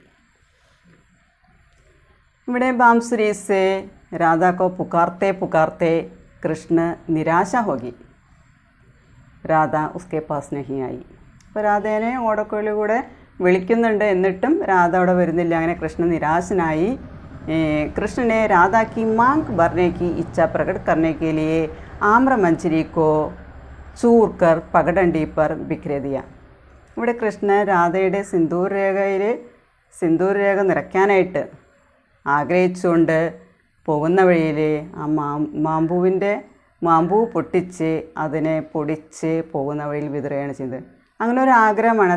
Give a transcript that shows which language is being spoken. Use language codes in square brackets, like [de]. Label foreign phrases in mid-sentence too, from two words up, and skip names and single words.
[hi] ഇവിടെ बांसुरी से राधा को पुकारते पुकारते कृष्ण निराश होगी, राधा उसके पास नहीं आई. [ml] അപ്പോൾ രാധേനെ ഓടക്കുഴലിലൂടെ വിളിക്കുന്നുണ്ട്, എന്നിട്ടും രാധ അവിടെ വരുന്നില്ല. അങ്ങനെ കൃഷ്ണ നിരാശനായി. [hi] कृष्ण ने राधा की मांग भरने की इच्छा प्रकट करने के लिए आम्र मंजरी को चूर कर पगडंडी पर बिखरे दिया. [ml] ഇവിടെ കൃഷ്ണൻ രാധയുടെ സിന്ദൂര രേഖ നിറയ്ക്കാനായിട്ട് ആഗ്രഹിച്ചുകൊണ്ട് പോകുന്ന വഴിയിൽ ആ മാമ്പൂ പൊട്ടിച്ച് അതിനെ പൊടിച്ച് പോകുന്ന വഴിയിൽ വിതറുകയാണ് ചെയ്തത്. അങ്ങനെ ഒരു ആഗ്രഹമാണ്.